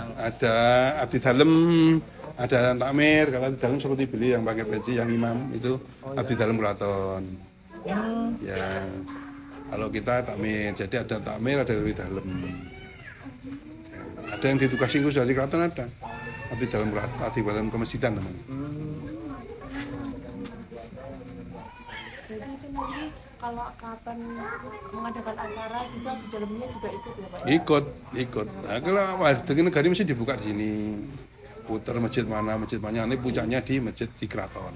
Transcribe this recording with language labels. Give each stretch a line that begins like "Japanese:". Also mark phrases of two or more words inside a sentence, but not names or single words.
Indonesian: ada abdi dalem, ada takmir. Kalau abdi dalem seperti beli yang pakai peci yang imam itu abdi dalem keraton. Ya, kalau kita takmir, jadi ada takmir, ada abdi dalem. Ada yang ditugasi khusus dari keraton ada. Abdi dalem keraton, abdi dalem kemesjidan namanya. Jadi itu nanti kalau kapan mengadakan acara juga di dalamnya juga ikut ya Pak? Ikut. Nah, kalau warga negara mesti dibuka di sini. Putar masjid mana, ini puncaknya di masjid di keraton.